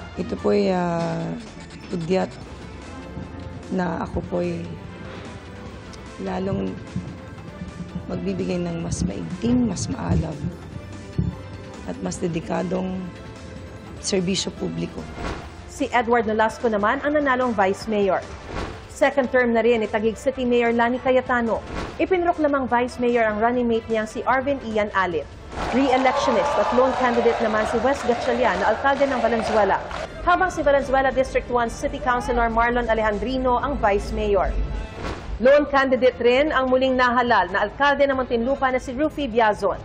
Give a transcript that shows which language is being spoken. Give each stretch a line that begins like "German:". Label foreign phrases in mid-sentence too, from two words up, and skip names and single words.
Filipino: Ito po'y udyat na ako po'y lalong magbibigay ng mas maigting, mas maalam at mas dedikadong serbisyo publiko. Si Edward Nolasco naman ang nanalong
English: Vice Mayor. Second term
Filipino: na rin ni Taguig City Mayor Lani Cayetano. Ipinroklamang
English: Vice Mayor
Filipino: ang running mate niyang si Arvin Ian Alit. Re-electionist at
English: lone candidate
Filipino: naman si Wes Gatchalian na alkalde ng Valenzuela. Habang si Valenzuela District 1 City Councilor Marlon Alejandrino ang
English: Vice Mayor. Lone candidate
Filipino: rin ang muling nahalal na alkalde ng Muntinlupa na si Rufy Biazon.